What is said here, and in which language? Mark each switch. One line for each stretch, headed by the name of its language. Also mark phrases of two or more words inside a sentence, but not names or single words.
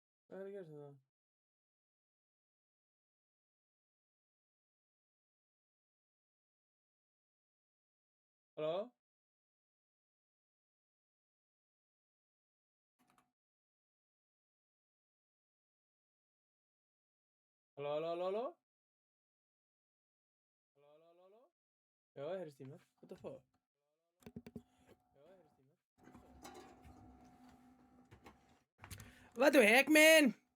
Icelandic: Hvað að gera þetta? Halló? Halló, halló, halló, halló? Halló, halló, halló, halló? Já, það heyrist í mér.
English: What the fuck?
Icelandic: Já, það heyrist í mér.
English: What the heck, man?